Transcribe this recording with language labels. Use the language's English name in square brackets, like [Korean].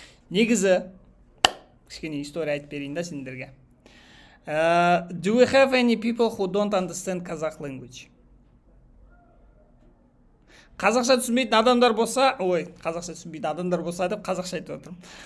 [Kazakh] Негізі, кішкене история айтып берейін да сендерге. [English] Do we have any people who don't understand Kazakh language? [Kazakh] Қазақша түсінбейтін адамдар болса, қазақша түсінбейтін адамдар болса деп қазақша айтып отырмын.